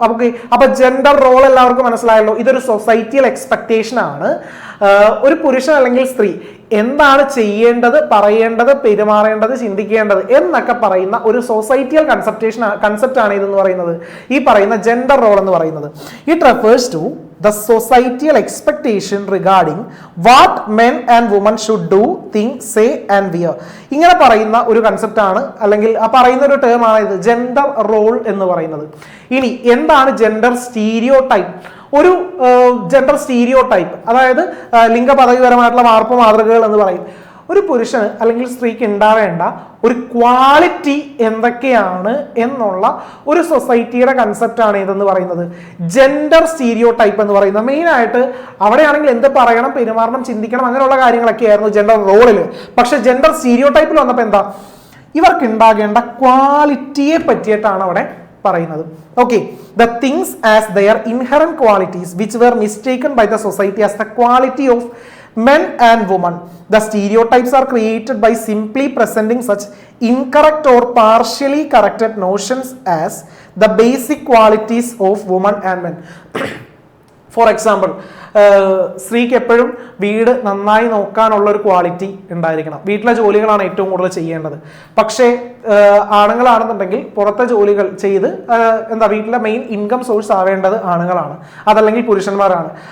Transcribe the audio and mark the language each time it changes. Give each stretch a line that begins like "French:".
Malayalam: Okay, അപ്പൊ gender role എല്ലാവർക്കും മനസ്സിലായല്ലോ. ഇതൊരു സൊസൈറ്റിയൽ എക്സ്പെക്ടേഷൻ ആണ്. ഒരു പുരുഷൻ അല്ലെങ്കിൽ സ്ത്രീ എന്താണ് ചെയ്യേണ്ടത്, പറയേണ്ടത്, പെരുമാറേണ്ടത്, ചിന്തിക്കേണ്ടത് എന്നൊക്കെ പറയുന്ന ഒരു സൊസൈറ്റിയൽ കൺസെപ്റ്റ് ആണ് ഇതെന്ന് പറയുന്നത്, ഈ പറയുന്ന ജെൻഡർ റോൾ എന്ന് പറയുന്നത്.
English: It refers to the societal expectation regarding what men and women should do, think, say and wear.
Malayalam: ഇങ്ങനെ പറയുന്ന ഒരു കൺസെപ്റ്റ് ആണ്, അല്ലെങ്കിൽ ആ പറയുന്ന ഒരു ടേം ആണ് ഇത് ജെൻഡർ റോൾ എന്ന് പറയുന്നത്. ഇനി എന്താണ് ജെൻഡർ സ്റ്റീരിയോ ടൈപ്പ്? ഒരു ജെൻഡർ സ്റ്റീരിയോ ടൈപ്പ്, അതായത് ലിംഗപദവിപരമായിട്ടുള്ള മാർപ്പ് മാതൃകകൾ എന്ന് പറയും. ഒരു പുരുഷന് അല്ലെങ്കിൽ സ്ത്രീക്ക് ഉണ്ടാവേണ്ട ഒരു ക്വാളിറ്റി എന്തൊക്കെയാണ് എന്നുള്ള ഒരു സൊസൈറ്റിയുടെ കൺസെപ്റ്റ് ആണ് ഇതെന്ന് പറയുന്നത് ജെൻഡർ സ്റ്റീരിയോ ടൈപ്പ് എന്ന് പറയുന്നത്. മെയിൻ ആയിട്ട് അവിടെയാണെങ്കിൽ എന്ത് പറയണം, പെരുമാറണം, ചിന്തിക്കണം, അങ്ങനെയുള്ള കാര്യങ്ങളൊക്കെ ആയിരുന്നു ജെൻഡർ റോളിൽ. പക്ഷെ ജെൻഡർ സ്റ്റീരിയോ ടൈപ്പിൽ വന്നപ്പോൾ എന്താ, ഇവർക്ക് ഉണ്ടാകേണ്ട ക്വാളിറ്റിയെ പറ്റിയിട്ടാണ് അവിടെ പറയുന്നത്.
English: Okay, the things as their inherent qualities which were mistaken by the society as the quality of men and women. The stereotypes are created by simply presenting such incorrect or partially corrected notions as the basic qualities of women and men. For example,
Malayalam: സ്ത്രീക്ക് എപ്പോഴും വീട് നന്നായി നോക്കാനുള്ള ഒരു quality ഉണ്ടായിരിക്കണം, വീട്ടിലെ ജോലികളാണ് ഏറ്റവും കൂടുതൽ ചെയ്യേണ്ടത്. പക്ഷേ ആണുങ്ങളാണെന്നുണ്ടെങ്കിൽ പുറത്തെ ജോലികൾ ചെയ്ത് വീട്ടിലെ മെയിൻ ഇൻകം സോഴ്സ് ആവേണ്ടത് ആണുങ്ങളാണ്, അതല്ലെങ്കിൽ പുരുഷന്മാരാണ്.